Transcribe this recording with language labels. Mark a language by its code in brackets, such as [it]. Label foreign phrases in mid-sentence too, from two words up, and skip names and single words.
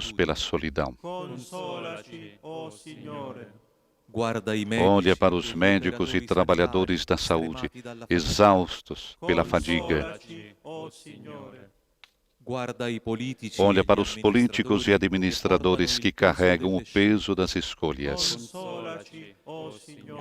[it] solitudine. [pt] pela solidão. [it] Consolaci, o Signore. Guarda i medici, [pt] Olha para os [it] e gli [pt] médicos e [it] operatori [pt] trabalhadores da [it] sanitari, [pt] saúde, [it] stremati dalla fatica. [pt] exaustos pela fadiga. [it] Consolaci, o Signore. Guarda i politici [pt] Olha [it] e [pt] para [it] gli [pt] os políticos e administradores administradores que carregam o peso das escolhas. [it] Consolaci, o Signore.